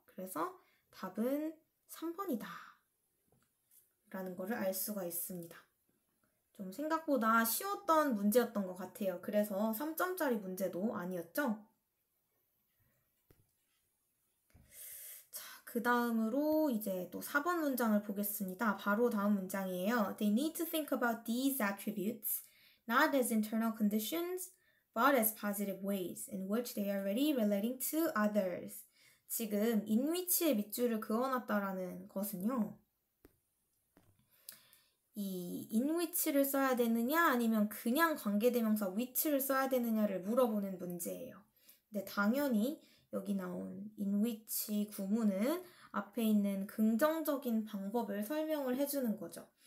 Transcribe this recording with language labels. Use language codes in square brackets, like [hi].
[ko] 그래서 답은 3번이다 라는 거를 알 수가 있습니다. 좀 생각보다 쉬웠던 문제였던 것 같아요. 그래서 3점짜리 문제도 아니었죠? 자, 그 다음으로 이제 또 4번 문장을 보겠습니다. 바로 다음 문장이에요. [en] They need to think about these attributes, not as internal conditions, but as positive ways in which they are already relating to others. [ko] 지금 in which에 밑줄을 그어놨다라는 것은요. 이 in which를 써야 되느냐 아니면 그냥 관계대명사 which를 써야 되느냐를 물어보는 문제예요. 근데 당연히 여기 나온 in which 구문은 앞에 있는 긍정적인 방법을 설명을 해주는 거죠.